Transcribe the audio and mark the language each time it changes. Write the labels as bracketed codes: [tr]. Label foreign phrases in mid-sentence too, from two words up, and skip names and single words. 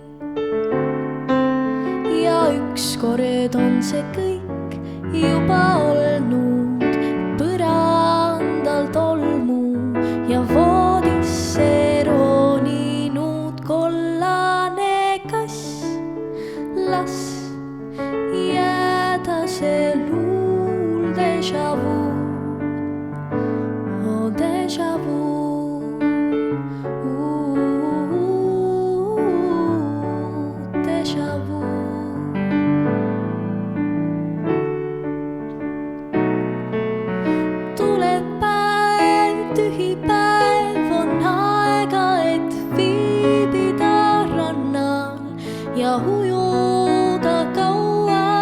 [et] Ja ükskord on see kõik juba olnud, põrandal tolmu ja voodisse roninud kollane kass. Las jääda see luul [fr] déjà vu, [et] oh [fr] déjà vu, déjà vu. [et] Tuleb päev, tühi päev, on aega, et viibida rannal ja ujuda kaua.